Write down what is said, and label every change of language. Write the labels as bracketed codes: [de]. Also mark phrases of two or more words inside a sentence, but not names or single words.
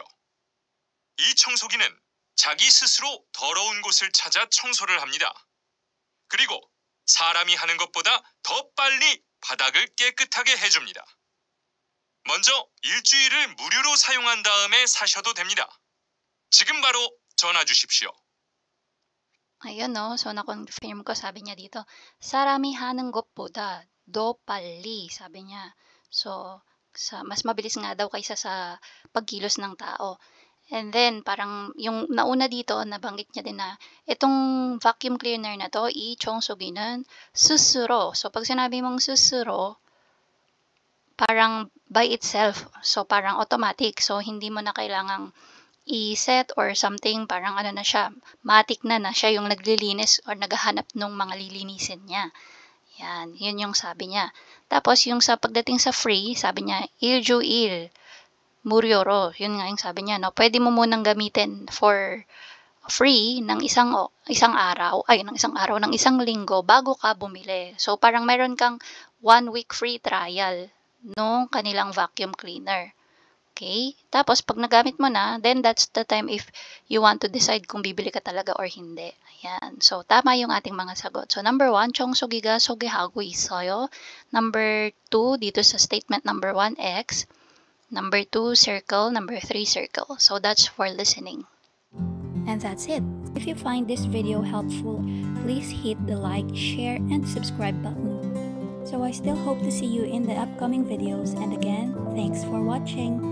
[ko] 이 청소기는 자기 스스로 더러운 곳을 찾아 청소를 합니다. 그리고 사람이 하는 것보다 더 빨리 바닥을 깨끗하게 해줍니다. 먼저 일주일을 무료로 사용한 다음에 사셔도 됩니다. 지금 바로 전화 주십시오. [tl] Ayun, no? So, na-confirm ko, sabi niya dito, [ko] 사람이 하는 것보다 더 빨리, [tl] sabi niya. So, mas mabilis nga daw kaysa sa pagkilos ng tao. And then, parang yung nauna dito, nabanggit niya din na itong [en] vacuum cleaner [tl] na to, [ko] 청소기는 스스로. [tl] So, pag sinabi mong 스스로, parang [en] by itself. [tl] So, parang automatic. So, hindi mo na kailangang i-set or something, parang na siya, matic na siya yung naglilinis or naghahanap ng mga lilinisin niya. Yan, yun yung sabi niya. Tapos, yung sa pagdating sa free, sabi niya, [ko] 일주일, 무료로. [tl] Yun nga yung sabi niya, no? Pwede mo munang gamitin [en] for free [tl] ng isang araw, ng isang linggo bago ka bumili. So, parang meron kang [en] 1 week free trial [tl] nung kanilang [en] vacuum cleaner. [tl] Okay? Tapos, pag nagamit mo na, [en] then that's the time if you want to decide [tl] kung bibili ka talaga or hindi. Ayan. So, tama yung ating mga sagot. So, number 1, [ko] 청소기가 소개하고 있어요. [tl] Number 2, dito sa statement number 1, X. [en] Number 2, circle. Number 3, circle. So, that's for listening. And that's it. If you find this video helpful, please hit the like, share, and subscribe button. So I still hope to see you in the upcoming videos, and again, thanks for watching.